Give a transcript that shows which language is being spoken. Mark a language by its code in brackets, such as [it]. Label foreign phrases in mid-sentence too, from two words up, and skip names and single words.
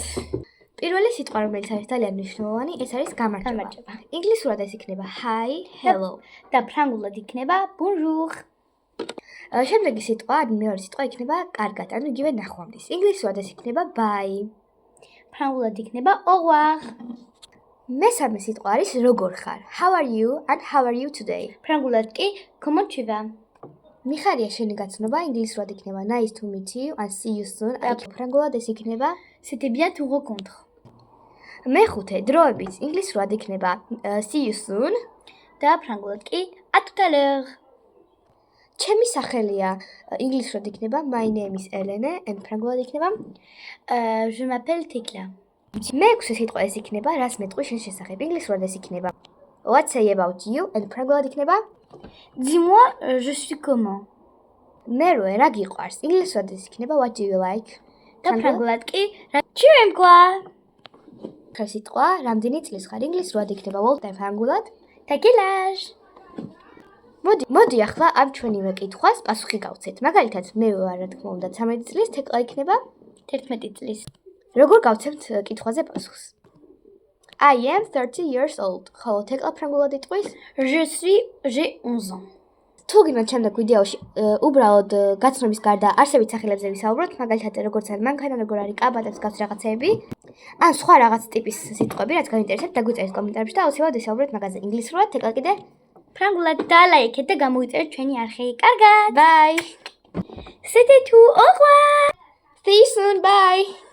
[ka] პირველი სიტყვა, რომელიც არის ძალიან მნიშვნელოვანი, ეს არის გამარჯობა. ინგლისურად ეს იქნება [en] hi, hello [ka] და ფრანგულად იქნება bonjour. შემდეგი სიტყვა, მეორე სიტყვა იქნება კარგად, ანუ იგივე ნახვამდის. ინგლისურად ეს იქნება bye. ფრანგულად იქნება [fr] au revoir. [ka] მესამე სიტყვა არის როგორ ხარ? [en] How are you and how are you today? [ka] ფრანგულად კი [fr] comment tu vas. [ka] მიხარია შენი გაცნობა, ინგლისურად იქნება [en] nice to meet you and see you soon. [ka] ფრანგულად ეს იქნება [fr] c'était bien te rencontre. [ka] მეხუთე დროებით ინგლისურად იქნება [en] see you soon [ka] და ფრანგულად კი [fr] à tout à l'heure. [ka] ჩემი სახელია ინგლისურად იქნება [en] my name is Elene and [ka] ფრანგულად იქნება [fr] je m'appelle Tekla. [ka] მეექვსე სიტყვა ეს იქნება რას მეტყვი შენ შესახებ. ინგლისურად ეს იქნება [en] let's say about you and [ka] ფრანგულად იქნება [fr] dis-moi je suis comment. [ka] მე რა გიყვარს. ინგლისურად ეს იქნება [en] what do you like [ka] და ფრანგულად კი [fr] tu aimes quoi. [ka] სიტყვა რამდენი წლის ხარ. ინგლისურად იქნება old და ფრანგულად [fr] და quel âge. [ka] მოდი ახლა ამ ჩვენივე კითხვას პასუხი გავცეთ. მაგალითად, მე ვარ რა თქმა უნდა 13 წლის, თეკლა იქნება 11 წლის. როგორ გავცემთ კითხვაზე პასუხს? [en] I am 30 years old. [ka] ხოლო თეკლა ფრანგულად იტყვის [fr] j'ai 11 ans. [ka] თუ გინდათ შემდეგ ვიდეოში უბრალოდ გაცნობის გარდა არსებით სახელებზე ვისაუბროთ, მაგალითად, როგორც არის მანქანა, როგორ არის კაბადებს გავს რაღაცეები, ან სხვა რაღაც ტიპის სიტყვები, რაც გაინტერესებთ, დაგვიწერეთ კომენტარებში და აუცილებლად ვისაუბროთ მაგაზე ინგლისურად, თეკლა კიდე ფრანგულად და ლაიქეთ და გამოიწერეთ ჩვენი არხი. კარგად. [en] Bye. [fr] C'était tout. Au revoir. [en] See you soon. Bye.